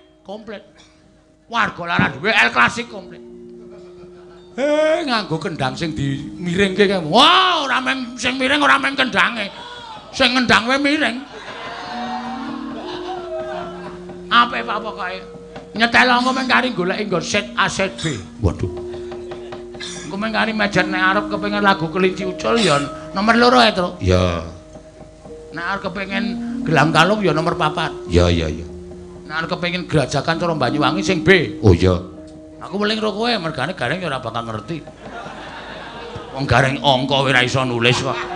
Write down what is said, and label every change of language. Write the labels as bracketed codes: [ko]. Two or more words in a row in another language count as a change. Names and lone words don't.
[jv] Warga lara duwe El Klasik komplit. Nganggo kendang sing dimiringke kae. Wah, ora mung sing miring ora mung kendange. Sing ngendang wae miring. Apik Pak pokoke. Nyetel engko mung kari goleki nggon set A set B. Waduh. Engko mung kari mejen nek arep kepengin lagu kelinci ucul ya nomor 2 ya, Truk. Ya. Nek arep kepengin gelang kalung ya nomor 4. Ya. Nek arep kepengin gerajakan cara Banyuwangi sing B. Oh ya. Aku weling karo kowe mergane gareng ya ora bakal ngerti. Wong gareng angka ora iso nulis kok.